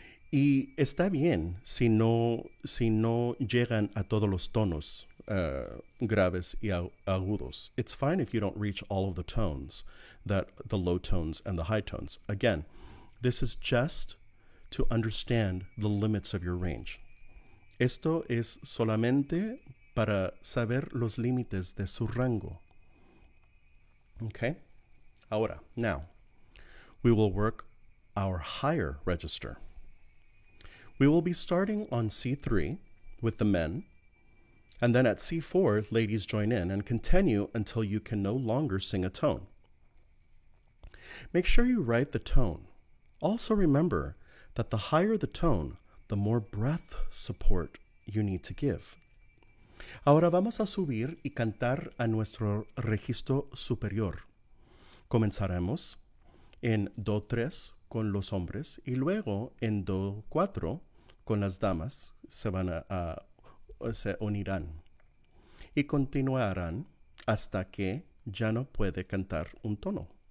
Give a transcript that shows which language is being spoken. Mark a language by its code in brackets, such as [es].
[es] Y está bien si no llegan a todos los tonos graves y agudos. [en] It's fine if you don't reach all of the tones, the low tones and the high tones. Again, this is just to understand the limits of your range. [es] Esto es solamente para saber los límites de su rango. [en] Okay? [es] Ahora, [en] now, we will work our higher register. We will be starting on C3 with the men, and then at C4, ladies join in and continue until you can no longer sing a tone. Make sure you write the tone. Also remember that the higher the tone, the more breath support you need to give. [es] Ahora vamos a subir y cantar a nuestro registro superior. Comenzaremos en Do3 con los hombres y luego en Do4 con las damas se unirán y continuarán hasta que ya no puede cantar un tono.